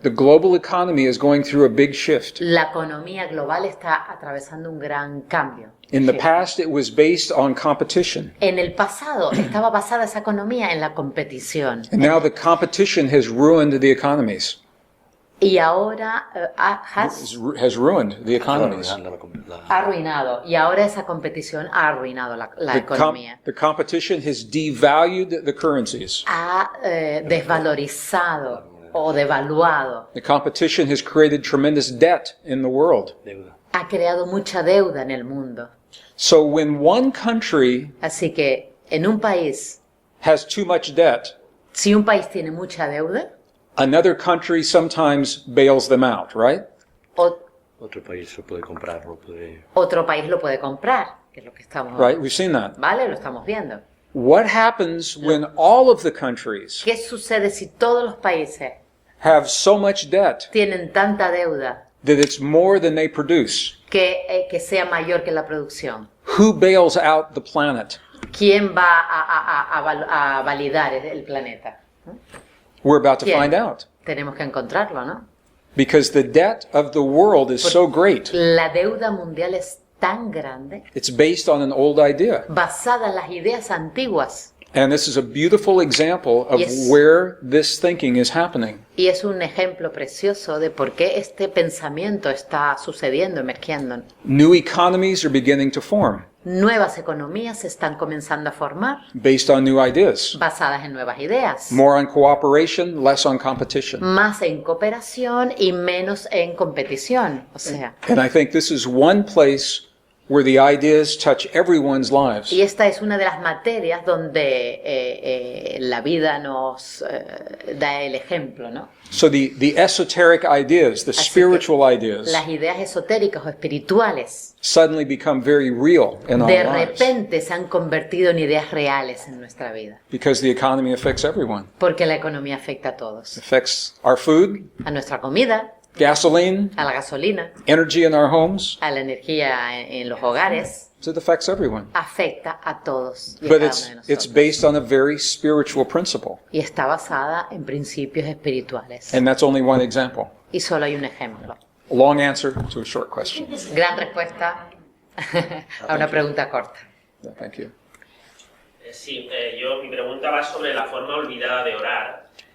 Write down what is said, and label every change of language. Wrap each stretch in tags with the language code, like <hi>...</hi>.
<en>The global economy is going through a big shift.</en> <es>La economía global está atravesando un gran cambio.</es> <en>In the past, it was based on competition.</en> <es>En el pasado estaba basada esa economía en la competición.</es> <en>And now the competition has ruined the economies.</en> <es>Y ahora</es> <en>Has ruined the economies.</en> <es>ha arruinado. Y ahora esa competición ha arruinado la economía.</es> <en>The competition has devalued the currencies.</en> <es>Ha desvalorizado o devaluado.</es> <en>The competition has created tremendous debt in the world.</en> <es>Ha creado mucha deuda en el mundo.</es> <en>So when one country</en> <es>Así que en un país,</es> <en>has too much debt,</en> <es>si un país tiene mucha deuda,</es> <en>another country sometimes bails them out, right?</en> <es>Otro país lo puede comprar, otro país lo puede comprar, que es lo que estamos,</es> <en>Right? We've seen that.</en> <es>¿vale? Lo estamos viendo.</es> <en>What happens when all of the countries</en> <es>¿Qué sucede si todos los países</es> <en>have so much debt</en> <es>tienen tanta deuda</es> <en>that it's more than they produce?</en> <es>que sea mayor que la producción?</es> <en>Who bails out the planet?</en> <es>¿Quién va a validar el planeta?</es> <en>We're about to</en> <es>¿Quién?</es> <en>find out.</en> <es>Tenemos que encontrarlo, ¿no?</es> <en>Because the debt of the world is so great.</en> <es>La deuda mundial es tan grande,</es> <en>It's based on an old idea.</en> <es>basada en las ideas antiguas,</es> <en>And this is a beautiful example of Yes. where this thinking is happening.</en> <es>y es un ejemplo precioso de por qué este pensamiento está sucediendo, emergiendo.</es> <en>New economies are beginning to form</en> <es>Nuevas economías se están comenzando a formar,</es> <en>based on new ideas.</en> <es>basadas en nuevas ideas,</es> <en>More on cooperation, less on competition.</en> <es>más en cooperación y menos en competición. O sea,</es> <en>And I think this is one place where the ideas touch everyone's lives.</en> <es>y esta es una de las materias donde la vida nos da el ejemplo, ¿no?</es> <en>So the esoteric ideas, the</en> <es>Así que</es> <en>spiritual ideas,</en> <es>las ideas esotéricas o espirituales</es> <en>suddenly become very real in our</en> <es>de</es> <en>lives</en> <es>repente se han convertido en ideas reales en nuestra vida,</es> <en>because the economy affects everyone.</en> <es>porque la economía afecta a todos,</es> <en>It affects our food,</en> <es>a nuestra comida,</es> <en>gasoline,</en> <es>a la gasolina,</es> <en>energy in our homes.</en> <es>a la energía en los hogares,</es> <en>So it affects everyone.</en> <es>afecta a todos y a</es> <en>But</en> <es>cada</es> <en>it's</en> <es>uno de nosotros.</es> <en>based on a very spiritual principle.</en> <es>Y está basada en principios espirituales.</es> <en>And that's only one example.</en> <es>Y solo hay un ejemplo.</es> <en>A long answer to a short question.</en> <es>Gran respuesta a una pregunta corta.</es> <en>Yeah, thank you.</en> <es>Sí, mi pregunta va sobre la forma olvidada de orar.</es>